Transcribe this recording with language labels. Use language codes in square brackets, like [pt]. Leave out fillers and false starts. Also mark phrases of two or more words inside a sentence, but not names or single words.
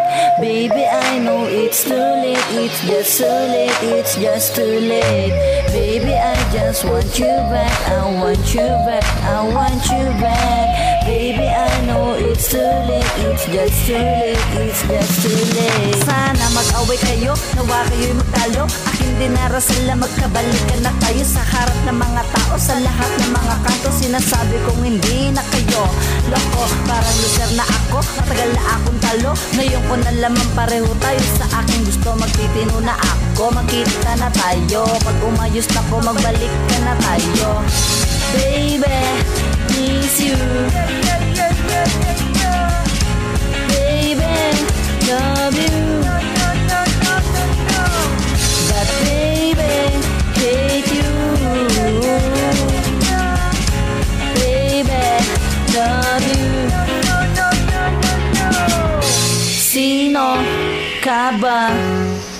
[en] Baby, I know it's too late, it's just too late, it's just too late. Baby, I just want you back, I want you back, I want you back. Baby, I know it's too late, it's just too late, it's just too late. [tl] Sana mag-away kayo, nawa kayo'y magtalo. Aking dinarasal na magkabalikan na tayo sa harap ng mga tao. Sa lahat ng mga kanto, sinasabi kong hindi na kayo loko, parang loser na ako. Matagal na akong talo, ngayon ko na lamang pareho tayo. Sa aking gusto magtitino na ako. Magkita na tayo, pag umayos na ko, magbalik ka na tayo. [en] Baby, miss you. Baby, love you. But baby, hate you. Baby, love you. [tl] Sino ka ba?